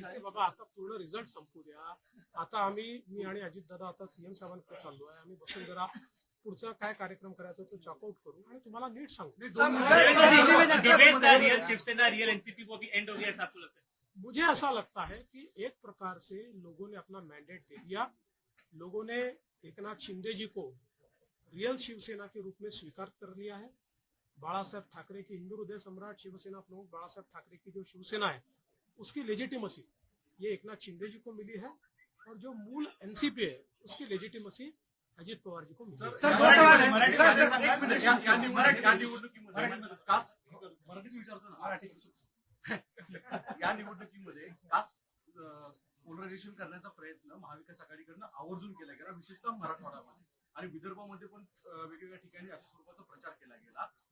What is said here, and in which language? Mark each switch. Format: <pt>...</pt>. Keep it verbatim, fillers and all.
<mr>अरे बाबा, आता पूर्ण रिझल्ट संपू द्या. आता आम्ही, मी आणि अजित दादा आता सीएम साहेबांकडे चाललो आहे, आम्ही बसून जरा पुढचा काय कार्यक्रम करायचा तो चॉकआउट करू आणि तुम्हाला नीट सांगू।</mr> <hi>डिबेट था रियल शिवसेना रियल एनसीपी वो भी एंड हो गया ऐसा आपको लगता है? मुझे ऐसा लगता है कि एक प्रकार से लोगों ने अपना मैंडेट दे दिया, लोगों ने एक नाथ शिंदे जी को रियल शिवसेना के रूप में स्वीकार कर लिया है। बाला साहेब ठाकरे की हिंदू हृदय सम्राट शिवसेना प्रमुख बाला साहेब ठाकरे की जो शिवसेना है उसकी लेजिटिमेसी ये एक नाथ शिंदे जी को मिली है, और जो मूल एनसीपी है उसकी लेजिटिमेसी अजित पवार जी को मिली है।</hi> <mr>मराठी- सवाल आहे. मराठी- सर, सर, सर, एक मिनिट. या- या निवडणुकी- मराठी- या निवडणुकीमध्ये मराठी- कास्ट- मराठीत विचारतो ना. या निवडणुकीमध्ये कास्ट पोलरायझेशन करण्याचा प्रयत्न महाविकास आघाडीकडनं आवर्जून केला गेला, विशेषतः मराठवाड्यामध्ये आणि विदर्भामध्ये पण अ, वेगवेगळ्या ठिकाणी अशा स्वरूपाचा प्रचार केला गेला.</mr>